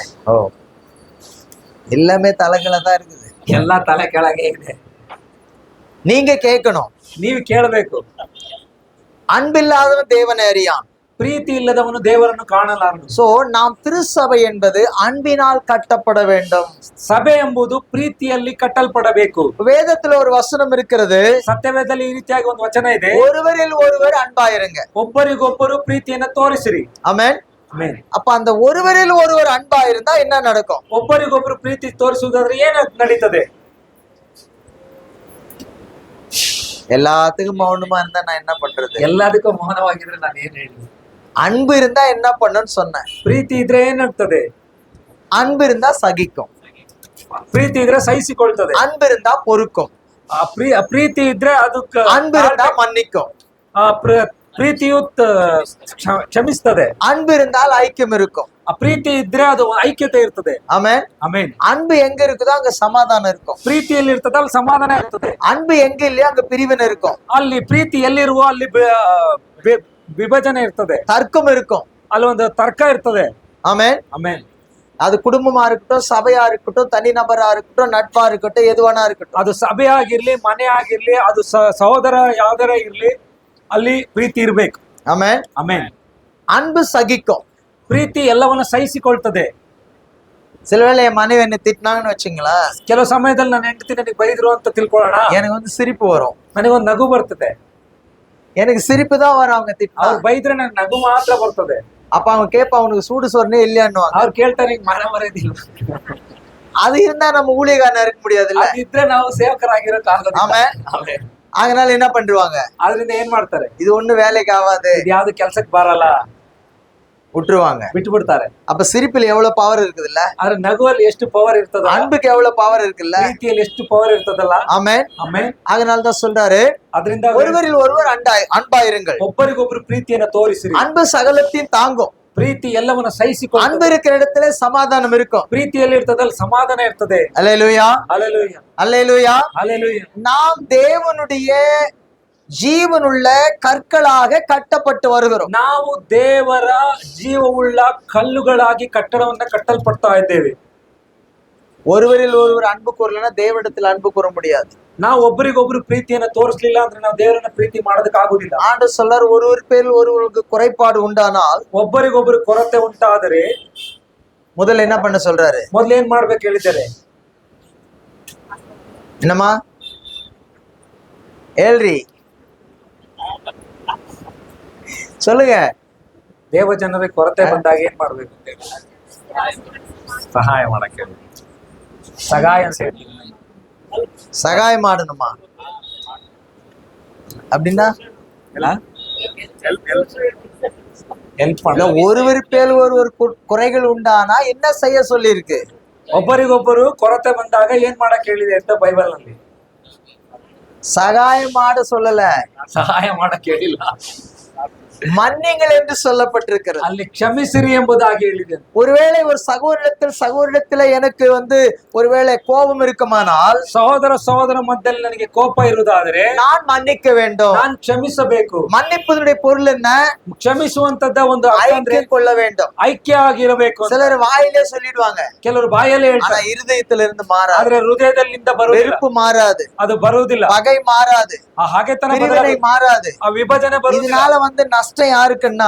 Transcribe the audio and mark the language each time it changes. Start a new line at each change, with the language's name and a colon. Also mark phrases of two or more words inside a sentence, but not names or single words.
Tamil: ஓ, எல்லாமே தலைகளை தான் இருக்குது.
Kannada: ಎಲ್ಲ ತಲೆ ಕೆಳಗೆ ಇದೆ.
Tamil: நீங்க கேட்கணும்,
Kannada: ನೀವು ಕೇಳಬೇಕು.
Tamil: அன்பில்லாதவன் தேவனை அறியான்.
Kannada: ಪ್ರೀತಿ ಇಲ್ಲದವನು ದೇವರನ್ನು ಕಾಣಲಾರನು.
Tamil: சோ நாம் திருச்சபை என்பது அன்பினால் கட்டப்பட வேண்டும்.
Kannada: ಸಭೆ ಎಂಬುದು ಪ್ರೀತಿಯಲ್ಲಿ ಕಟ್ಟಲ್ಪಡಬೇಕು.
Tamil: வேதத்துல ஒரு வசனம் இருக்கிறது,
Kannada: ಸತ್ಯವೇದದಲ್ಲಿ ಈ ರೀತಿಯಾಗಿ ಒಂದು ವಚನ ಇದೆ,
Tamil: ஒருவரில் ஒருவர் அன்பாயிருங்க.
Kannada: ಒಬ್ಬರಿಗೊಬ್ಬರು ಪ್ರೀತಿಯನ್ನ ತೋರಿಸಿರಿ.
Tamil: ஆமென்.
Kannada: ಆಮೆನ್.
Tamil: அப்ப அந்த ஒருவரில் ஒருவர் அன்பா இருந்தா என்ன நடக்கும்?
Kannada: ಒಬ್ಬರಿಗೊಬ್ಬರು ಪ್ರೀತಿ ತೋರಿಸುವುದಾದ್ರೆ ಏನು ನಡೀತದೆ?
Tamil: எல்லாத்துக்கும் மௌனமா இருந்தா நான் என்ன பண்றது?
Kannada: ಎಲ್ಲದಕ್ಕೂ ಮೌನವಾಗಿದ್ರೆ ನಾನು ಏನ್ ಹೇಳಿ?
Tamil: அன்பு இருந்தா என்ன பண்ணுன்னு சொன்னேன்.
Kannada: ಪ್ರೀತಿ ಇದ್ರೆ ಏನಾಗ್ತದೆ?
Tamil: அன்பு இருந்தா சகிக்கும்,
Kannada: ಪ್ರೀತಿ ಇದ್ರೆ ಸಹಿಸಿಕೊಳ್ತದೆ,
Tamil: அன்பு இருந்தா பொறுக்கும்,
Kannada: ಪ್ರೀತಿ ಇದ್ರೆ ಅದಕ್ಕೆ
Tamil: அன்பு இருந்தா மன்னிக்கும்,
Kannada: ಪ್ರೀತಿಯು ಕ್ಷಮಿಸ್ತದೆ,
Tamil: அன்பு இருந்தால் ஐக்கியம் இருக்கும்.
Kannada: ಪ್ರೀತಿ ಇದ್ರೆ ಅದು ಐಕ್ಯತೆ ಇರ್ತದೆ.
Tamil: ஆமென்.
Kannada: ಆಮೆನ್.
Tamil: அன்பு எங்க இருக்குதோ அங்க சமாதானம் இருக்கும்.
Kannada: ಪ್ರೀತಿಯಲ್ಲಿ ಇರ್ತದೆ, ಅಲ್ಲಿ ಸಮಾಧಾನ ಇರ್ತದೆ.
Tamil: அன்பு எங்க இல்லையோ அங்க பிரிவினை இருக்கும்.
Kannada: ಅಲ್ಲಿ ಪ್ರೀತಿ ಎಲ್ಲಿರುವ ಅಲ್ಲಿ ವಿಭಜನೆ ಇರ್ತದೆ,
Tamil: தர்க்கம் இருக்கும்,
Kannada: ಅಲ್ಲಿ ಒಂದು ತರ್ಕ ಇರ್ತದೆ.
Tamil: ஆமென்.
Kannada: ಆಮೆನ್.
Tamil: அது குடும்பமா இருக்கட்டும், சபையா இருக்கட்டும், தனிநபரா இருக்கட்டும், நட்பா இருக்கட்டும், எதுவானா இருக்கட்டும்.
Kannada: ಅದು ಸಭೆ ಆಗಿರ್ಲಿ, ಮನೆ ಆಗಿರ್ಲಿ, ಅದು ಸಹೋದರ ಯಾವ್ದಾರ ಇರ್ಲಿ, ಅಲ್ಲಿ ಪ್ರೀತಿ ಇರ್ಬೇಕು.
Tamil: ஆமென்.
Kannada: ಆಮೆನ್.
Tamil: அன்பு சகிக்கும்.
Kannada: ಪ್ರೀತಿ ಎಲ್ಲವನ್ನ ಸಹಿಸಿಕೊಳ್ತದೆ.
Tamil: சில வேளை என் மனைவி என்னை திட்டினாங்கன்னு வச்சுங்களா,
Kannada: ಕೆಲವು ಸಮಯದಲ್ಲಿ ನನ್ನ ಹೆಂಡತಿ ನನಗೆ ಬೈದ್ರು ಅಂತ ತಿಳ್ಕೊಳ್ಳೋಣ,
Tamil: எனக்கு வந்து சிரிப்பு வரும்.
Kannada: ನನಗೊಂದು ನಗು ಬರ್ತದೆ.
Tamil: எனக்கு சிரிப்பு தான் வரும் அவங்க திட்டினா.
Kannada: ಅವ್ರು ಬೈದ್ರೆ ನನಗೆ ನಗು ಮಾತ್ರ ಬರ್ತದೆ.
Tamil: அப்ப அவங்க கேட்பா, அவனுக்கு சூடு சொன்னே இல்லையான்னுவாங்க.
Kannada: ಅವ್ರು ಕೇಳ್ತಾರೆ, ಹಿಂಗ್ ಮನ ಮರೆದಿಲ್ಲ.
Tamil: அது இருந்தா நம்ம ஊழியக்காரனா இருக்க முடியாது இல்ல.
Kannada: ಅದಿದ್ರೆ ನಾವು ಸೇವಕರಾಗಿರೋಕ್ ಆಗೋದಿಲ್ಲ.
Tamil: ஆமென்.
Kannada: ಆಮೆನ್.
Tamil: அதனால என்ன பண்ணிடுவாங்க,
Kannada: ಆದ್ರಿಂದ ಏನ್ ಮಾಡ್ತಾರೆ?
Tamil: இது ஒண்ணு வேலைக்கு ஆகாது,
Kannada: ಇದು ಯಾವ್ದು ಕೆಲ್ಸಕ್ಕೆ ಬರಲ್ಲ,
Tamil: விட்டுருவாங்க.
Kannada: ಬಿಟ್ಟು ಬಿಡ್ತಾರೆ.
Tamil: அப்ப சிரிப்புல எவ்வளவு பவர் இருக்குதுல்ல,
Kannada: ಆದ್ರೆ ನಗುವಲ್ಲಿ ಎಷ್ಟು ಪವರ್ ಇರ್ತದ,
Tamil: அன்புக்கு எவ்வளவு பவர் இருக்குல்ல.
Kannada: ಪ್ರೀತಿಯಲ್ಲಿ ಎಷ್ಟು ಪವರ್ ಇರ್ತದಲ್ಲ.
Tamil: ஆமென்.
Kannada: ಆಮೆನ್.
Tamil: அதனாலதான் சொல்றாரு,
Kannada: ಅದರಿಂದ
Tamil: ஒருவரில் ஒருவர் அன்பாயிருங்கள்.
Kannada: ಒಬ್ಬರಿಗೊಬ್ರು ಪ್ರೀತಿಯನ್ನ ತೋರಿಸಿರಿ.
Tamil: அன்பு சகலத்தையும் தாங்கும்.
Kannada: ಪ್ರೀತಿ ಎಲ್ಲವನ್ನ ಸಹಿಸಿಕೊಂಡು,
Tamil: அன்பு இருக்கிற இடத்துல சமாதானம் இருக்கும்.
Kannada: ಪ್ರೀತಿಯಲ್ಲಿ ಇರ್ತದಲ್ಲಿ ಸಮಾಧಾನ ಇರ್ತದೆ.
Tamil: அல்லேலூயா,
Kannada: ಹಲ್ಲೆಲೂಯಾ,
Tamil: அல்லேலூயா.
Kannada: ಹಲ್ಲೆಲೂಯಾ.
Tamil: நாம் தேவனுடைய ஜீவனுள்ள கற்களாக கட்டப்பட்டு வருகிறோம்.
Kannada: ನಾವು ದೇವರ ಜೀವವುಳ್ಳ ಕಲ್ಲುಗಳಾಗಿ ಕಟ್ಟಡವನ್ನ ಕಟ್ಟಲ್ಪಡ್ತಾ ಇದ್ದೇವೆ.
Tamil: ஒருவரில் ஒருவர் அன்பு கூறலன்னா தேவனிடத்தில் அன்பு கூற முடியாது.
Kannada: ನಾವು ಒಬ್ಬರಿಗೊಬ್ರು ಪ್ರೀತಿಯನ್ನ ತೋರಿಸ್ಲಿಲ್ಲ ಅಂದ್ರೆ ನಾವು ದೇವರನ್ನ ಪ್ರೀತಿ ಮಾಡೋದಕ್ಕೆ ಆಗುದಿಲ್ಲ.
Tamil: ஆண்டு சொல்றார் ஒருவர் பேரில் ஒருவருக்கு குறைபாடு உண்டானால்
Kannada: ಒಬ್ಬರಿಗೊಬ್ರು ಕೊರತೆ ಉಂಟಾದರೆ
Tamil: முதல்ல என்ன பண்ண சொல்றாரு?
Kannada: ಮೊದ್ಲು ಏನ್ ಮಾಡ್ಬೇಕು ಹೇಳಿದ್ದಾರೆ?
Tamil: என்னம்மா ಹೇಳ್ರಿ சொல்லுங்க.
Kannada: ದೇವ ಜನರಿಗೆ ಕೊರತೆ ಬಂದಾಗ ಏನ್ ಮಾಡ್ಬೇಕು ಅಂತ ಹೇಳಿ ಸಹಾಯ ಮಾಡಕ್ಕೆ ಹೇಳಿ. ಸಹಾಯ ಅಂತ ಹೇಳಿ
Tamil: சகாயம் ஆடணுமா அப்படின்னா
Kannada: ಹೆಲ್ಪ್
Tamil: இல்ல,
Kannada: ಮಾಡ.
Tamil: ஒருவர் பேர் ஒருவர் குறைகள் உண்டானா என்ன செய்ய சொல்லி இருக்கு?
Kannada: ಒಬ್ಬರಿಗೊಬ್ಬರು ಕೊರತೆ ಬಂದಾಗ ಏನ್ ಮಾಡಕ್ ಹೇಳಿದೆ ಅಂತ ಬೈಬಲ್ ನಲ್ಲಿ.
Tamil: சகாயம் ஆட சொல்லல,
Kannada: ಸಹಾಯ ಮಾಡಕ್ ಹೇಳಿಲ್ಲ,
Tamil: மன்னிங்கள் என்று சொல்லப்பட்டிருக்கிறது.
Kannada: ಅಲ್ಲಿ ಕ್ಷಮಿಸಿರಿ ಎಂಬುದಾಗಿ ಹೇಳಿದೆ.
Tamil: ஒருவேளை ஒரு சகோதரத்துல எனக்கு ஒருவேளை கோபம் இருக்குமானால்
Kannada: ಸಹೋದರ ಮಧ್ಯದಲ್ಲಿ ನನಗೆ ಕೋಪ ಇರುವುದಾದರೆ
Tamil: நான் மன்னிக்க வேண்டும்.
Kannada: ನಾನು ಕ್ಷಮಿಸಬೇಕು.
Tamil: மன்னிப்பதனுடைய பொருள் என்ன?
Kannada: ಕ್ಷಮಿಸುವಂತದ್ದ ಒಂದು ಅರ್ಥ ಅಂದ್ರೆ
Tamil: ஐக்கியம் கொள்ள வேண்டும்.
Kannada: ಐಕ್ಯ ಆಗಿರಬೇಕು ಅಂತ.
Tamil: சிலர் வாயிலே சொல்லிடுவாங்க,
Kannada: ಕೆಲವರು ಬಾಯಲ್ಲೇ
Tamil: ஆனா
Kannada: ಹೇಳ್ತಾರೆ,
Tamil: இருதயத்துல இருந்து மாறாது.
Kannada: ಆದ್ರೆ ಹೃದಯದಲ್ಲಿಂದ ಬರುವುದಿಲ್ಲ,
Tamil: வெறுப்பு மாறாது,
Kannada: ಅದು ಬರುವುದಿಲ್ಲ.
Tamil: பகை மாறாது,
Kannada: ಆ ಹಾಗೆತನ
Tamil: பிரிவினை மாறாது.
Kannada: ಆ ವಿಭಜನೆ ಬರುವುದಿಲ್ಲ.
Tamil: இதனால நஷ்டம் யாருக்குன்னா